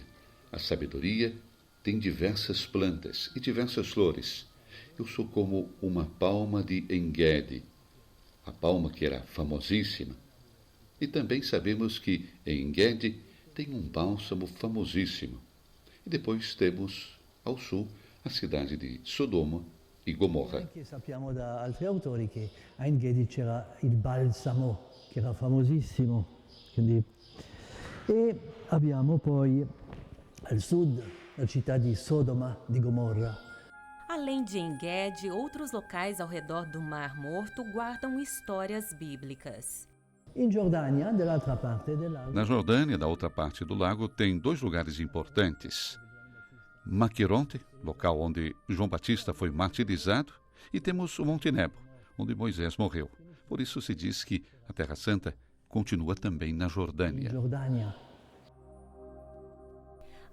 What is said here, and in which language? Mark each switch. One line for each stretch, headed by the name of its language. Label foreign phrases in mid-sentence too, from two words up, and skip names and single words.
Portuguese: A sabedoria tem diversas plantas e diversas flores. Eu sou como uma palma de En-Gedi, a palma que era famosíssima. E também sabemos que em En-Gedi tem um bálsamo famosíssimo. E depois temos, ao sul, a cidade de Sodoma e Gomorra.
Italian: Anche sappiamo da altri autori che a En-Gedi c'era il balsamo, che era famosissimo. Quindi... E abbiamo poi al sud la città di Sodoma di Gomorra.
Portuguese: Além de En-Gedi, outros locais ao redor do Mar Morto guardam histórias bíblicas.
Italian: In Giordania, dall'altra parte del lago.
Portuguese: Na Jordânia, da outra parte do lago, tem dois lugares importantes. Maquironte, local onde João Batista foi martirizado, e temos o Monte Nebo, onde Moisés morreu. Por isso se diz que a Terra Santa continua também na Jordânia.